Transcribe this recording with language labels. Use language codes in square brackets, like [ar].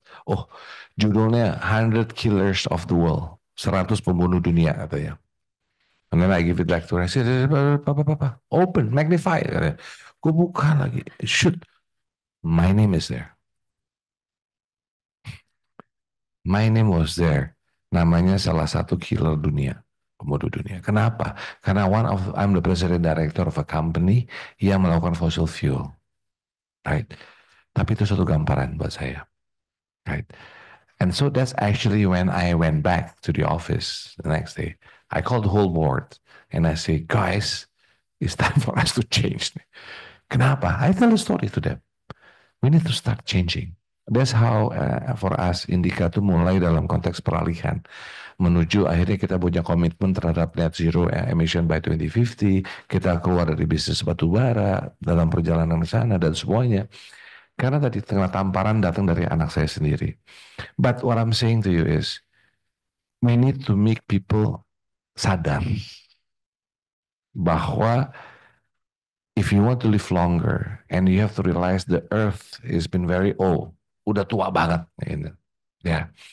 [id] Oh, judulnya 100 Killers of the World, 100 pembunuh dunia katanya. [en] And then I give it back to her. I said, Papa, open, magnify. [id] Gue buka lagi, [en] shoot, my name is there. My name was there. [id] Namanya salah satu killer dunia, pembunuh dunia. Kenapa? Karena [en] I'm the president director of a company [id] yang melakukan [en] fossil fuel. Right? [id] Tapi itu satu gambaran buat saya. [en] Right? And so that's actually when I went back to the office the next day. I called the whole board and I say, guys, it's time for us to change. [id] Kenapa? [en] I tell a story to them. We need to start changing. That's how for us [id] Indica itu mulai dalam konteks peralihan menuju akhirnya kita punya komitmen terhadap net zero emission by 2050. Kita keluar dari bisnis batu bara dalam perjalanan ke sana dan semuanya. Karena tadi tengah tamparan datang dari anak saya sendiri. [en] But what I'm saying to you is we need to make people [id] sadar bahwa [en] if you want to live longer and you have to realize the earth has been very old, [id] udah tua banget, gitu. Ya.